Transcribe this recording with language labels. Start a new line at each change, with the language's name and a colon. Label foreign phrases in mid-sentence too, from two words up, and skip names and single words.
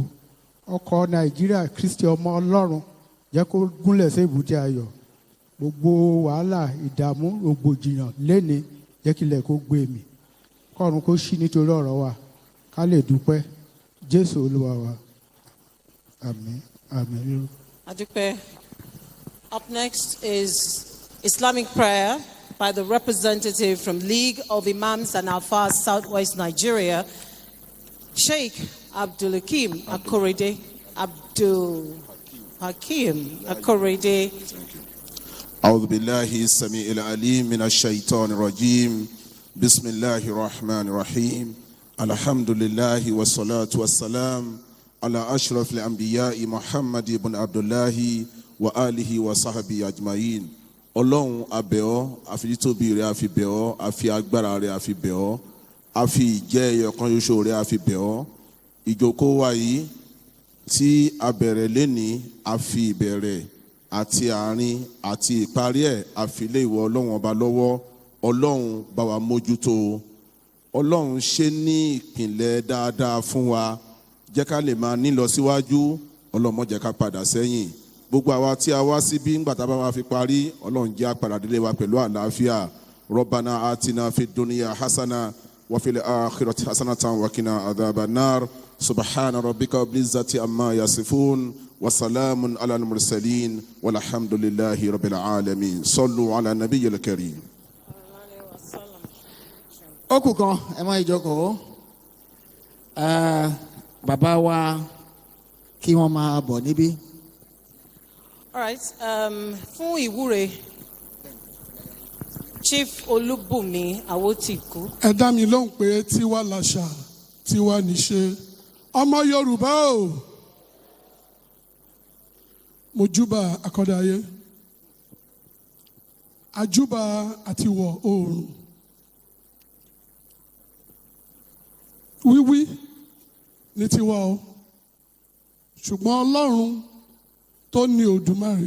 Yoruba: Ọkọ̀ Nàìjíríà Kristi ọmọ Ọlọ́run jẹ́ kó gúnlẹ̀ sí èbúté ayọ̀. Gbogbo wàhálà, ìdààmú, rògbòdìyàn léni jẹ́ kí ilẹ̀ kó gbé mi. Kọ́run kó ṣí nítorí ọ̀rọ̀ wa ká lè dúpẹ́. Jésù Olúwa wa. Àmín. Àmín. Adúpẹ́.
English: Up next is Islamic prayer by the representative from League of Imams and Alfas Southwest Nigeria, Sheikh Abdul Hakim Akorede. Abdul Hakim Akorede.
Arabic: أعوذ بالله السميع العليم من الشيطان الرجيم بسم الله الرحمن الرحيم الحمد لله والصلاة والسلام على أشرف الأنبياء محمد بن عبد الله وآله وصحبه أجمعين.
Yoruba: Ọlọ́run abẹ́ ọ́, àfi títóbi rẹ̀ àfi bẹ̀ ọ́, àfi agbára rẹ̀ àfi bẹ̀ ọ́, àfi ìjẹ́ ẹyọ̀kan ṣoṣo rẹ̀ àfi bẹ̀ ọ́. Ìjókòó wa yìí tí a bẹ̀rẹ̀ lénìí, àfi ìbẹ̀rẹ̀ àti àárín àti ìparí ẹ̀ àfi lé ìwọ Ọlọ́run ọba lọ́wọ́. Ọlọ́run bá wa mójútó. Ọlọ́run ṣe ní ìpìnlẹ̀ dáadáa fún wa jẹ́ ká lè máa ní lọ síwájú Ọlọ́run má jẹ́ ká padà sẹ́yìn gbogbo àwa tí a wá síbí ńgbà tá a bá máa fi parí Ọlọ́run jẹ́ á padà délé wa pẹ̀lú àlàáfíà
Arabic: ربنا آتنا في الدنيا حسنة وفي الآخرة حسنة وقنا عذاب النار سبحان ربك رب العزة عما يصفون وسلام على المرسلين والحمد لله رب العالمين صلوا على النبي الكريم.
Yoruba: Ó kù kan ẹ máa jókòó bàbá wa kí wọ́n máa bọ̀ níbí.
English: All right,
Yoruba: fún ìwúre Chief Olúbùnmi Àwòtìkú. Ẹ dá mi lóhùn pé tiwa làṣà tiwa níṣe ọmọ Yorùbá o mojúbà akọ́dáyé àjúbà àtiwọ̀ oòrùn wíwí ní tiwa o ṣùgbọ́n Ọlọ́run tó ní Òdùmarè